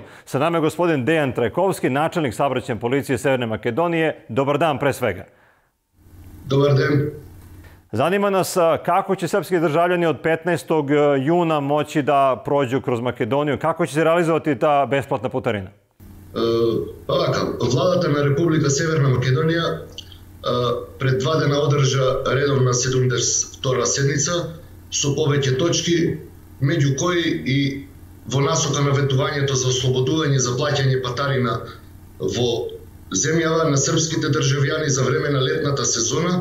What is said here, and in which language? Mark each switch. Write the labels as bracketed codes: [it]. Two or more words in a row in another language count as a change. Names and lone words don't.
[sr] Sa nama je gospodin Dejan Trajkovski, načelnik saobraćajne policije Severne Makedonije. Dobar dan pre svega. Dobar dan. Zanima nas kako će srpski državljani od 15. juna moći da prođu kroz Makedoniju, kako će se realizovati ta besplatna putarina? [mk] Vladата на Република Северна Македонија пред 2 дена одржа редовна 72 седница со повеќе точки, меѓу кои и во насока на ветувањето за ослободување за плаќање патарина во земјава на српските државјани за време на летната сезона.